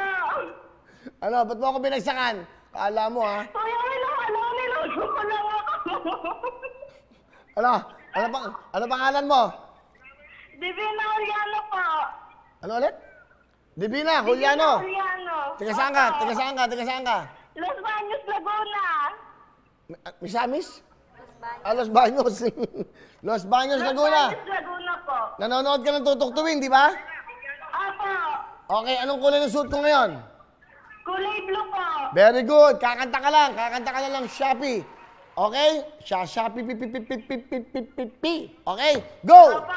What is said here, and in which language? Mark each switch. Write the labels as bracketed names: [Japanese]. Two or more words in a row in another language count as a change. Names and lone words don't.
[Filipino] Ano, ba't mo ako binagsakan? Kala mo ha. Kuya Will, niloko lang ako. Ano pangalan mo? Divina Juliano po. Ano ulit? Divina Juliano. Juliano. Tiga saan ka? Los Baños, Laguna. Misamis? Los Baños. Los Baños, Laguna. Los Baños, Laguna po. Nanonood ka ng tutuktuwin, di ba? Apo. Okay, anong kulay ng suit ko ngayon? Kulay blue po. Very good. Kakanta ka lang Shopee. Okay? Shopee, Okay? Go! Apo.